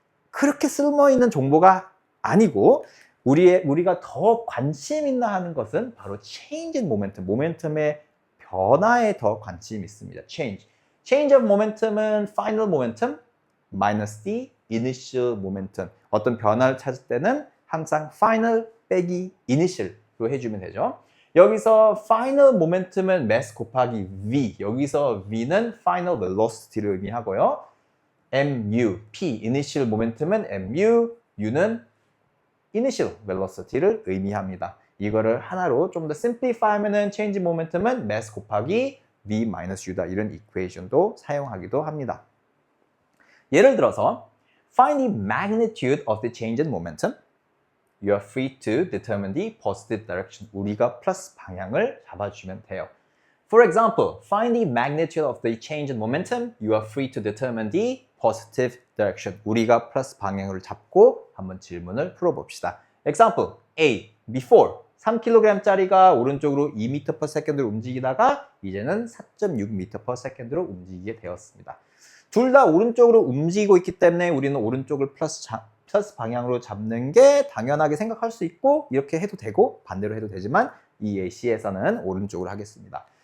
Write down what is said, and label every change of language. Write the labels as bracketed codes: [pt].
[ko] 그렇게 쓸모있는 정보가 아니고 우리가 더 관심 있나 하는 것은 바로 [en] change in momentum. [ko] 모멘텀의 변화에 더 관심이 있습니다. [en] Change of momentum은 final momentum minus the initial momentum. [ko] 어떤 변화를 찾을 때는 항상 final 빼기 initial로 해주면 되죠. 여기서 final momentum은 mass 곱하기 v. 여기서 v는 final velocity를 의미하고요. mu, p, initial momentum은 mu, u는 initial velocity를 의미합니다. 이거를 하나로 좀 더 simplify 하면은 change momentum은 mass 곱하기 v minus u다. 이런 equation도 사용하기도 합니다. 예를 들어서 [en] find the magnitude of the change in momentum. You are free to determine the positive direction. [ko] 우리가 플러스 방향을 잡아주면 돼요. [en] For example, find the magnitude of the change in momentum. You are free to determine the positive direction. [ko] 우리가 플러스 방향을 잡고 한번 질문을 풀어봅시다. Example A. Before 3kg짜리가 오른쪽으로 2m per second로 움직이다가 이제는 4.6m per second로 움직이게 되었습니다. 둘 다 오른쪽으로 움직이고 있기 때문에 우리는 오른쪽을 플러스 방향으로 잡는 게 당연하게 생각할 수 있고 이렇게 해도 되고 반대로 해도 되지만 이 예시에서는 오른쪽으로 하겠습니다.